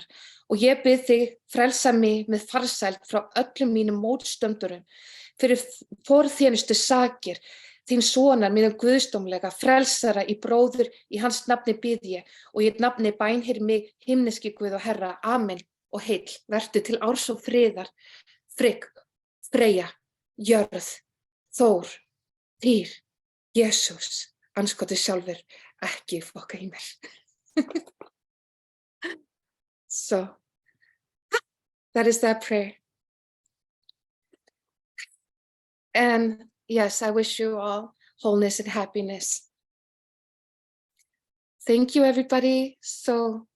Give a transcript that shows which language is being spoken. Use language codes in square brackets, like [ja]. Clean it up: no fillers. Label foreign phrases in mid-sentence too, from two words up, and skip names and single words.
[is] Og ég bið þig, frelsa mig með farsæld frá öllum mínum mótstöndurum, fyrir forþjónustu sakir, þín sonar mínum guðsdómlega, frelsara í bróður, í hans nafni bið ég, og í nafni bænheyr mig, himneski Guð og Herra, amen og heill, vertu til árs og friðar, Frigg, Freyja, jörð, Þór, Týr, Jesús, anskoti sjálfur, ekki fokka í mér. [en] So, that is that prayer. And yes, I wish you all wholeness and happiness. Thank you, everybody.